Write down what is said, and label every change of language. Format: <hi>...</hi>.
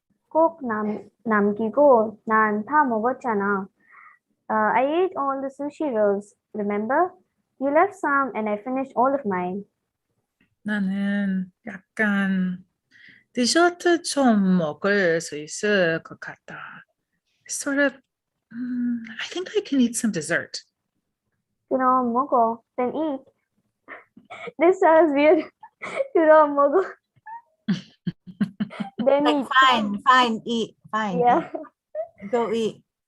<ko>꼭 남기고 난 다 먹었잖아.</ko> <en>I ate all the sushi rolls, remember? You left some and I finished all of mine.</en> <ko>나는 약간 디저트 좀 먹을 수 있을 것 같다.</ko> <en>Sort of, I think I can eat some dessert.</en> <ko>그럼 먹어.</ko> <en>Then eat. This sounds weird. 그럼 먹어. Then Like, eat. fine, eat, fine, Yeah. eat. Go eat.</en>